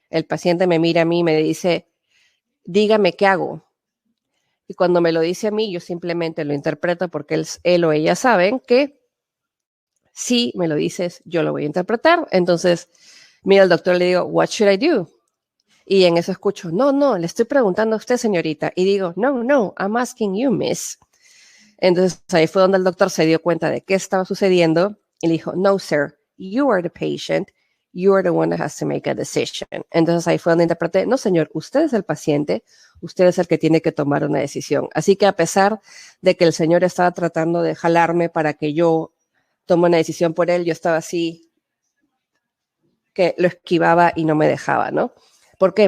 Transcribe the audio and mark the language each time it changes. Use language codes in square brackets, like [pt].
[es] El paciente me mira a mí y me dice, dígame qué hago. Y cuando me lo dice a mí, yo simplemente lo interpreto porque él o ella saben que si me lo dices, yo lo voy a interpretar. Entonces, mira al doctor y le digo, [en] what should I do? [es] Y en eso escucho, no, le estoy preguntando a usted, señorita. Y digo, no, [en] I'm asking you, miss. [es] Entonces, ahí fue donde el doctor se dio cuenta de qué estaba sucediendo y le dijo, no, [en] sir, you are the patient. You are the one that has to make a decision. [es] Entonces ahí fue donde interpreté, no señor, usted es el paciente, usted es el que tiene que tomar una decisión. Así que a pesar de que el señor estaba tratando de jalarme para que yo tome una decisión por él, yo estaba así, que lo esquivaba y no me dejaba, ¿no? ¿Por qué?